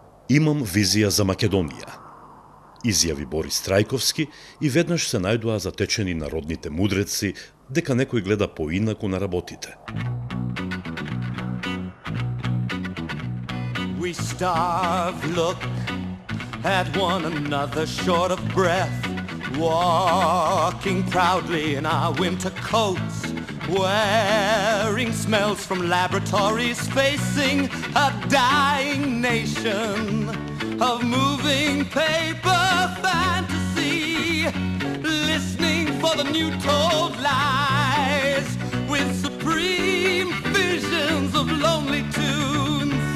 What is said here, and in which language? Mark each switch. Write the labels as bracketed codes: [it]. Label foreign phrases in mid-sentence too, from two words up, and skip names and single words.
[mk] Имам визија за Македонија, изјави Борис Трајковски и веднаш се најдоа затечени народните мудреци дека некој гледа поинаку на работите. [en] We starve, look at one another short of breath, walking proudly in our winter coats, wearing smells from laboratories, facing a dying nation of moving paper fantasy, listening for the new told lies with supreme visions of lonely tunes.